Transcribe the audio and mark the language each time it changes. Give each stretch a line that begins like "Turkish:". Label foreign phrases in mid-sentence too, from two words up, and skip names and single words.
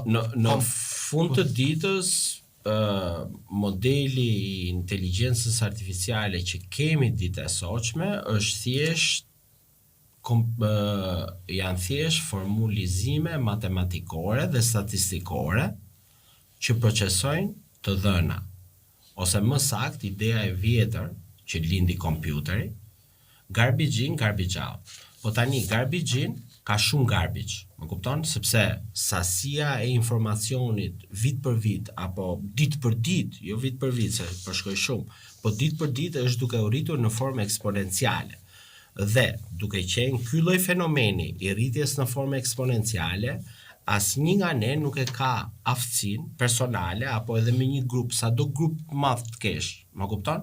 Albanian: Në fund të ditës, modeli i inteligjencës artificiale që kemi ditë e sotshme është thjesht janë thjesht formulizime matematikore dhe statistikore që procesojnë të dhëna. Ose më sakt, ideja e vjetër që lindi kompjuteri,
English: garbage in, garbage out.
Albanian: Po tani,
English: garbage in
Albanian: ka shumë garbage, më kupton? Sepse sasia e informacionit vit për vit, apo ditë për ditë, jo vit për vit, se përshkoj shumë, po ditë për ditë është duke u rritur në formë eksponenciale. Dhe duke qenë ky lloj fenomeni i rritjes në formë eksponenciale, asnjë nga ne nuk e ka aftësinë personale apo edhe me një grup, sado grup madh të kesh, më kupton?